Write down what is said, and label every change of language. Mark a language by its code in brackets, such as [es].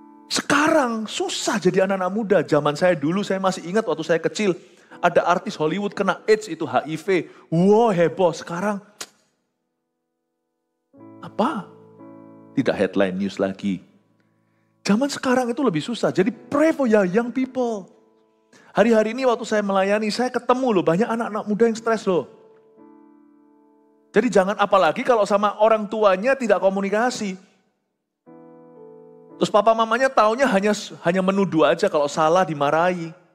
[id] Sekarang susah jadi anak-anak muda. Zaman saya dulu, saya masih ingat waktu saya kecil. Ada artis Hollywood kena AIDS itu HIV. Wow, heboh. Sekarang apa? Tidak headline news lagi. Zaman sekarang itu lebih susah. Jadi [en] pray for young people. [id] Hari-hari ini waktu saya melayani, saya ketemu loh banyak anak-anak muda yang stres loh. Jadi jangan, apalagi kalau sama orang tuanya tidak komunikasi. Terus papa mamanya taunya hanya menuduh aja, kalau salah dimarahi.